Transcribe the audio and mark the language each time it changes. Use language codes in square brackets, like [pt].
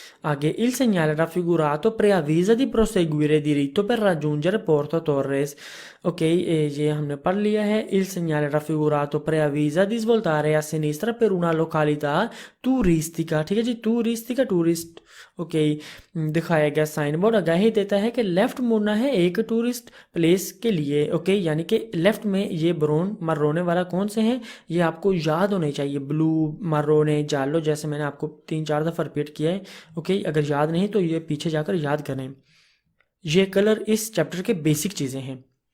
[hi] आगे [it] il segnale raffigurato preavvisa di proseguire diritto per raggiungere Porto Torres। [hi] ok, ये हमने पढ़ लिया है। [it] il segnale raffigurato preavvisa di svoltare a sinistra per una località turistica, [hi] ठीक है जी, [it] turistica टूरिस्ट। [hi] ओके, दिखाया गया साइन बोर्ड आगाही देता है कि लेफ्ट मुड़ना है एक टूरिस्ट प्लेस के लिए। ओके, यानी कि लेफ्ट में ये ब्राउन मर्रोने वाला कौन से हैं, ये आपको याद होने चाहिए, ब्लू मर्रोने जालो, जैसे मैंने आपको 3-4 दफ़ा रिपीट किया है। ओके, अगर याद नहीं तो ये पीछे जाकर याद करें, ये कलर इस चैप्टर के बेसिक चीज़ें हैं।